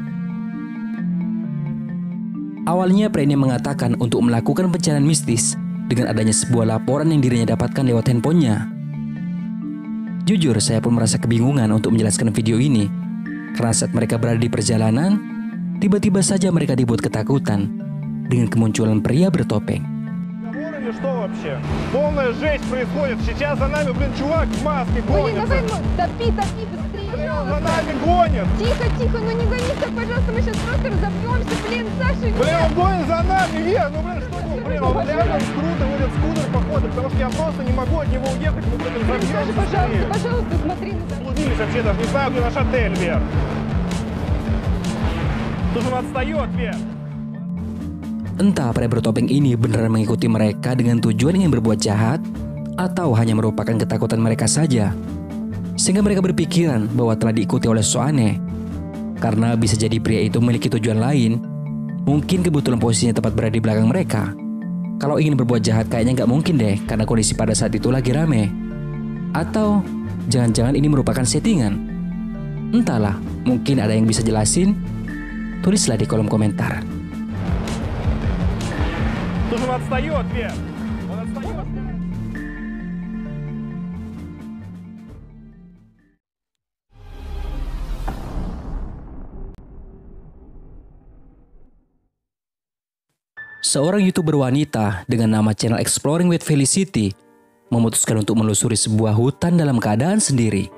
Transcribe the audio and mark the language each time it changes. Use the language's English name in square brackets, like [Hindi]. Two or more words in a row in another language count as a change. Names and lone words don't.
[Indonesian] Awalnya pria ini mengatakan untuk melakukan pencarian mistis dengan adanya sebuah laporan yang dirinya dapatkan lewat handphonenya. Jujur, saya pun merasa kebingungan untuk menjelaskan video ini karena saat mereka berada di perjalanan, tiba-tiba saja mereka dibuat ketakutan dengan kemunculan pria bertopeng. [Russian] Или что вообще? Полная жесть происходит. Сейчас за нами, чувак в маске Блин, гонится. давай, топи, быстрее. За нами гонит. Тихо, ну не гонись, пожалуйста, мы сейчас просто разобьемся. Блин, Саша, Он гонит за нами, Вер. Что вы, он реально круто водит скутер, походу, потому что я просто не могу от него уехать. Мы будем Саша, пожалуйста, смотри назад. Блудились вообще, даже не знаю, где наш отель, Вер. Тут он отстает, Вер. [Indonesian] Entah pria bertopeng ini beneran mengikuti mereka dengan tujuan ingin berbuat jahat atau hanya merupakan ketakutan mereka saja, sehingga mereka berpikiran bahwa telah diikuti oleh sosok aneh. Karena bisa jadi pria itu memiliki tujuan lain, mungkin kebetulan posisinya tepat berada di belakang mereka. Kalau ingin berbuat jahat kayaknya nggak mungkin deh, karena kondisi pada saat itu lagi rame. Atau jangan-jangan ini merupakan settingan? Entahlah, mungkin ada yang bisa jelasin? Tulislah di kolom komentar. [Russian] Тут он отстает, Вер. Он отстает. [Indonesian] Seorang YouTuber wanita dengan nama channel Exploring with Felicity memutuskan untuk menelusuri sebuah hutan dalam keadaan sendiri.